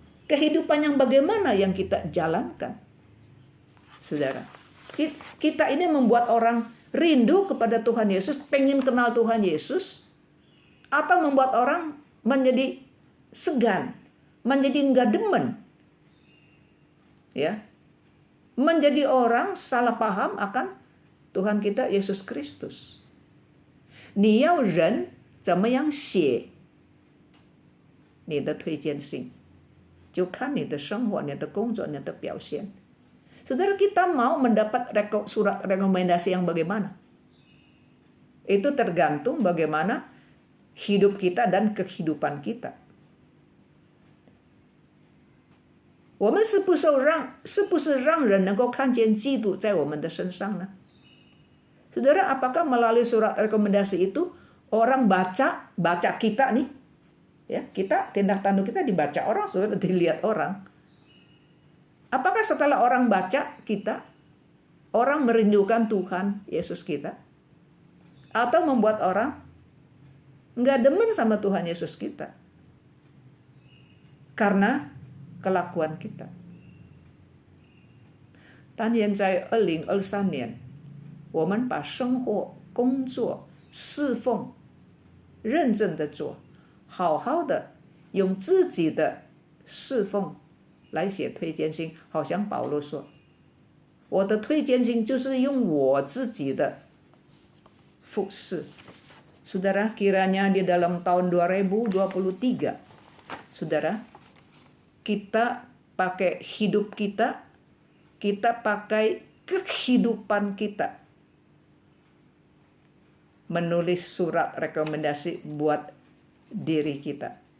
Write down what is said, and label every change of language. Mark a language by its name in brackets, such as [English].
[Indonesian] Kehidupan yang bagaimana yang kita jalankan? Saudara, kita ini membuat orang rindu kepada Tuhan Yesus, pengen kenal Tuhan Yesus, atau membuat orang menjadi segan, menjadi enggak demen, ya, menjadi orang salah paham akan Tuhan kita Yesus Kristus. [Chinese] 你要人怎么样写你的推荐信，就看你的生活、你的工作、你的表现。 [Indonesian] Saudara, kita mau mendapat surat rekomendasi yang bagaimana? Itu tergantung bagaimana hidup kita dan kehidupan kita. [Chinese] 我们是不是让人能够看见基督在我们的身上呢？ [Indonesian] Saudara, apakah melalui surat rekomendasi itu orang baca kita nih, ya, kita tindak tanduk kita dibaca orang, saudara, dilihat orang. Apakah setelah orang baca kita, orang merindukan Tuhan Yesus kita, atau membuat orang nggak demen sama Tuhan Yesus kita karena kelakuan kita? [Chinese] 但愿在2023年，我们把生活、工作、侍奉认真的做，好好的用自己的侍奉来写推荐信，好像保罗说，我的推荐信就是用我自己的服侍。 [Indonesian] Saudara, kiranya di dalam tahun 2023, saudara, kita pakai hidup kita pakai kehidupan kita menulis surat rekomendasi buat diri kita.